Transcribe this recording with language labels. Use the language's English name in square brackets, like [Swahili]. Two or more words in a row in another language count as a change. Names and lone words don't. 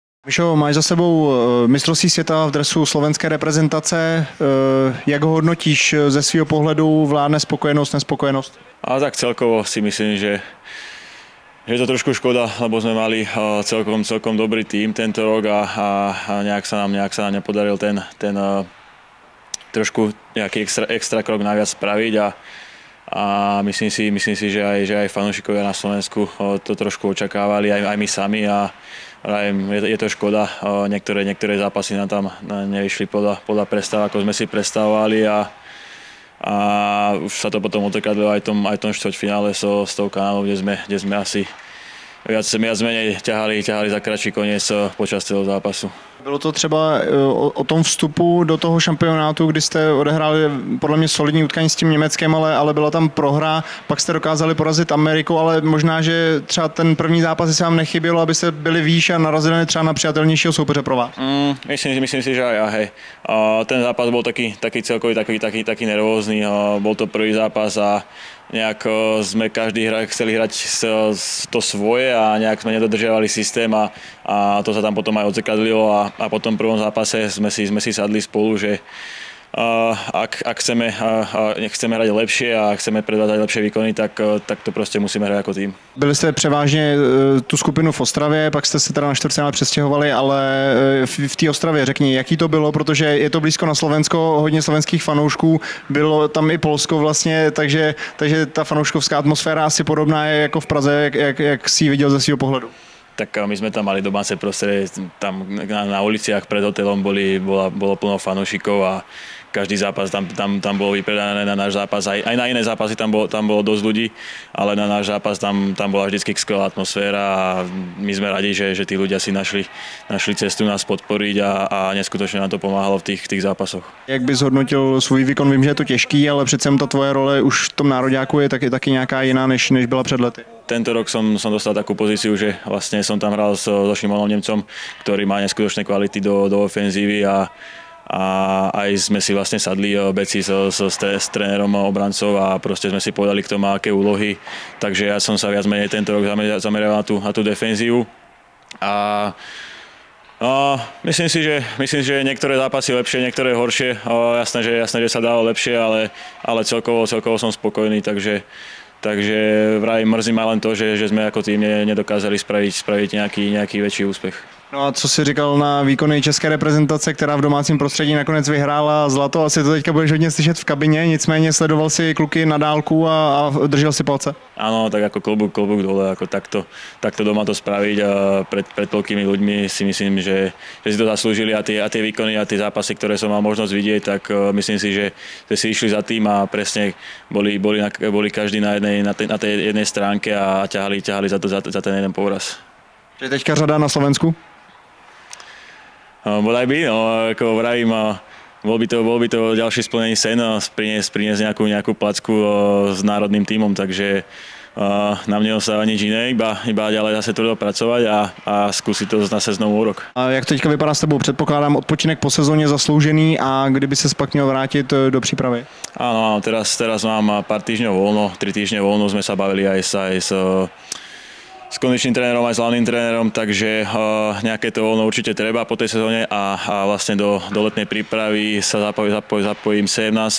[Czech] Mišo, máš za sebou mistrovství světa v dresu slovenské reprezentace. Jak ho hodnotíš ze svého pohledu? Vládne spokojenost, nespokojenost? [Slovak] A tak celkovo si myslím, že je to trošku škoda, lebo sme mali celkom dobrý tím tento rok a nejak sa nám nepodaril ten trošku nejaký extra krok naviac spraviť a myslím si, že aj fanúšikovia na Slovensku to trošku očakávali, aj my sami a je to škoda. Niektoré zápasy nám tam nevyšli podľa predstav, ako sme si predstavovali a už sa to potom odzrkadlilo aj v tom štvrťfinále s tou Kanadou, kde sme asi viac menej ťahali za kratší koniec počas celého zápasu. [Czech] Bylo to třeba o tom vstupu do toho šampionátu, kdy jste odehráli podle mě solidní utkání s tím Německem, ale byla tam prohra, pak jste dokázali porazit Ameriku, ale možná, že třeba ten první zápas se vám nechybělo, abyste byli výš a narazili třeba na přijatelnějšího soupeře pro vás. [Slovak] Myslím si, že aj hej. Ten zápas bol taký celkový, taký nervózny. Bol to prvý zápas a nejak sme každý chceli hrať to svoje a nejak sme nedodržiavali systém a to sa tam potom aj odzrkadlilo a po tom prvom zápase sme si sadli spolu, že ak chceme hrať lepšie a chceme predvádzať lepšie výkony, tak to [Czech] prostě musíme hrát jako tým. Byli jste převážně tu skupinu v Ostravě, pak jste se teda na čtvrtfinále přestěhovali, ale v té Ostravě řekni, jaký to bylo, protože je to blízko na Slovensko, hodně slovenských fanoušků, bylo tam i Polsko vlastně, takže ta fanouškovská atmosféra asi podobná je jako v Praze, jak si ji viděl ze svého pohledu. [Slovak] Tak my sme tam mali domáce prostredie, tam na uliciach pred hotelom bolo plno fanúšikov a každý zápas tam bolo vypredané na náš zápas. Aj na iné zápasy tam bolo dosť ľudí, ale na náš zápas tam bola vždycky skvelá atmosféra a my sme radi, že tí ľudia si našli cestu nás podporiť a neskutočne nám to pomáhalo v tých zápasoch. [Czech] Jak bys hodnotil svůj výkon? Vím, že je to těžký, ale přece ta tvoje role už v tom nároďáku je taky nějaká jiná, než byla před lety. [Slovak] Tento rok som dostal takú pozíciu, že vlastne som tam hral so Šimonom Nemcom, ktorý má neskutočné kvality do ofenzívy a aj sme si vlastne sadli beci s trénerom obrancov a proste sme si povedali k tomu, aké úlohy. Takže ja som sa viac menej tento rok zameral na tú defenzívu. A myslím si, že niektoré zápasy lepšie, niektoré horšie. Jasné, že sa dalo lepšie, ale celkovo som spokojný, takže vraj mrzí ma len to, že sme ako tým nedokázali spraviť nejaký väčší úspech. [Czech] No a co jsi říkal na výkony české reprezentace, která v domácím prostředí nakonec vyhrála zlato? Asi to teďka budeš hodně slyšet v kabině, nicméně sledoval si kluky na dálku a držel si palce? [Slovak] Áno, tak ako klobúk dole, ako takto doma to spraviť a pred toľkými ľuďmi si myslím, že si to zaslúžili a tie výkony a tie zápasy, ktoré som mal možnosť vidieť, tak myslím si, že si išli za tým a presne boli každý na tej jednej stránke a ťahali za ten jeden povraz. [Czech] Je teďka řada na Slovensku? [Slovak] Bodaj by, ako vravím, bol by to ďalší splnený sen priniesť nejakú placku s národným tímom, takže na mne ostáva nič iné, iba ďalej zase tvrdo pracovať a skúsiť to zase znovu úrok. [Czech] A jak to teďka vypadá s tebou? Předpokládám odpočinek po sezóně zasloužený a kdyby ses pak měl vrátit do přípravy? [Slovak] Áno, teraz mám pár týždňov voľno, 3 týždne voľno, sme sa bavili aj s kondičným trénerom aj s hlavným trénerom, takže nejaké to voľno určite treba po tej sezóne a vlastne do letnej prípravy sa zapojím 17.